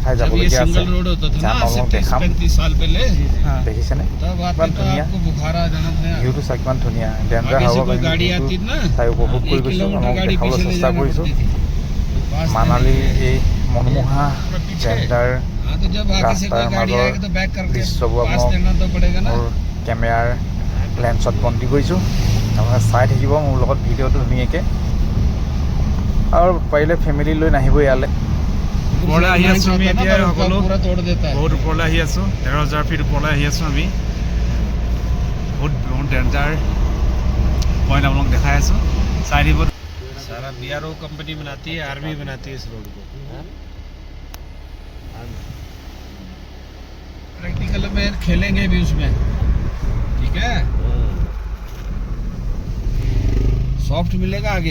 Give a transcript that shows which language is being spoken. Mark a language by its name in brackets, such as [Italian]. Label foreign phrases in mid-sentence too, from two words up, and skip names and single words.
[Assamese] ঠাই যাবলগীয়া আছে যাম অলপ দেখাম দেখিছেনে কিমান ধুনীয়া ভিউটো চাই কিমান ধুনীয়া ডেঞ্জাৰ হ'ব চাই উপভোগ কৰি গৈছোঁ অলপ দেখাবলৈ চেষ্টা কৰিছোঁ মানালীৰ এই মনোমোহা ডেঞ্জাৰ ৰাস্তাৰ মাজৰ দৃশ্যবোৰ আপোনাক মোৰ [English] camera lens [Assamese] বন্দী কৰিছোঁ আপোনালোকে চাই থাকিব মোৰ লগত ভিডিঅ'টো ধুনীয়াকৈ আৰু পাৰিলে ফেমিলি লৈ নাহিব ইয়ালৈ ওপৰলৈ আহি আছোঁ আমি এতিয়া সকলো বহুত ওপৰলৈ আহি আছোঁ 13,000 ফিট ওপৰলৈ আহি আছোঁ আমি বহুত [English] danger point [Assamese] আপোনালোক দেখাই আছোঁ চাই দিব [Hindi] सारा BRO कंपनी बनाती है, आर्मी बनाती है इस रोड को। प्रैक्टिकल में खेलेंगे भी उसमें, ठीक है। सॉफ्ट मिलेगा आगे,